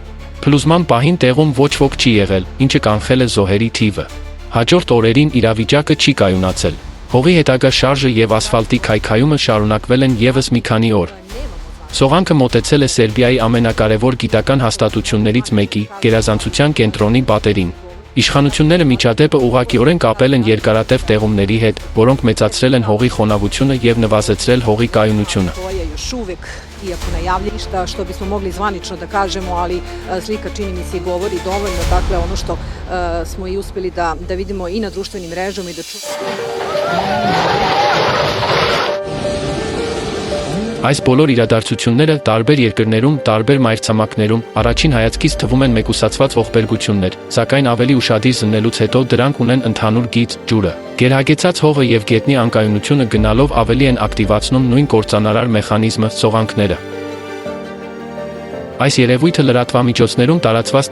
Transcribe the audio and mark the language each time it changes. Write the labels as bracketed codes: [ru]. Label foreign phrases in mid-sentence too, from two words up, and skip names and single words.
[hy] Փլուզման պահին տեղում ոչ ոք չի եղել, ինչը կանխել է զոհերի թիվը։ Հաջորդ օրերին իրավիճակը չի կայունացել։ Հողի հետագա շարժը և ասֆալտի քայքայումը շարունակվել են ևս մի քանի օր։ Սողանքը մոտեցել է Սերբիայի ամենակարևոր գիտական հաստատություններից մեկի՝ գերազանցության կենտրոնի պատերին։ Իշխանությունները միջադեպը ուղղակիորեն կապել են երկարատև տեղումների հետ, որոնք մեծացրել են հողի խոնավությունը և նվազեցրել հողի կայունությունը։ [sr] Iako najavljeni što bismo mogli zvanično da kažemo, ali slika čini mi se i govori dovoljno, dakle ono što smo i uspeli da vidimo i na društvenim mrežama i da [hy] Այս բոլոր իրադարձությունները տարբեր երկրներում, տարբեր մայրցամաքներում առաջին հայացքից թվում են մեկուսացված ողբերգություններ, սակայն ավելի ուշադիր զննելուց հետո դրանք ունեն ընդհանուր գիծ՝ ջուրը։ Գերհագեցած հողը և գետնի անկայունությունը գնալով ավելի են ակտիվացնում նույն կործանարար մեխանիզմը՝ սողանքները։ Այս երևույթը լրատվամիջոցներում տարածված